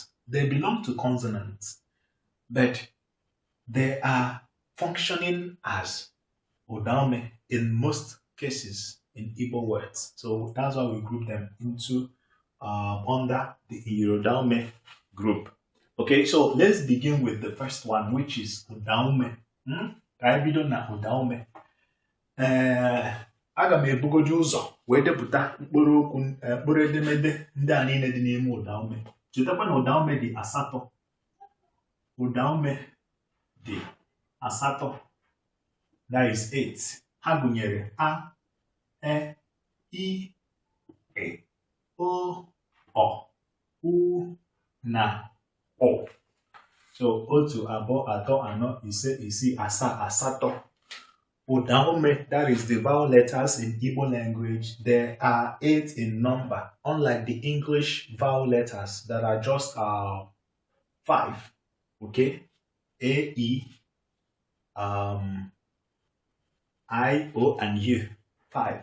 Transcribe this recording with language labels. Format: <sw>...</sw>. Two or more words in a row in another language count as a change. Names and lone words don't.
<en>They belong to consonants, but they are functioning as Udaume in most cases in Igbo words. So that's why we group them into under the myiriudaume group. Okay, so let's begin with the first one, which is Udaume.</en> <ig>Abiidii na Udaume. Aga m ebugodi ụzọ wee depụta mkpụrụ edemede ndị a niile dị n'ime Udaume. Chetakwa na Udaume dị asatọ. Udaume dị asatọ.</ig> <en>That is 8.</en> <ig>Ha gụnyere a, e, i, e, o, u, na o. So otu, abụọ, atọ, anọ, ise, isii, asaa, asatọ. Udaume,</ig> <en>that is the vowel letters in Igbo language. There are 8 in number, unlike the English vowel letters that are just 5. Okay? A, E, I, O, and U. 5.</en>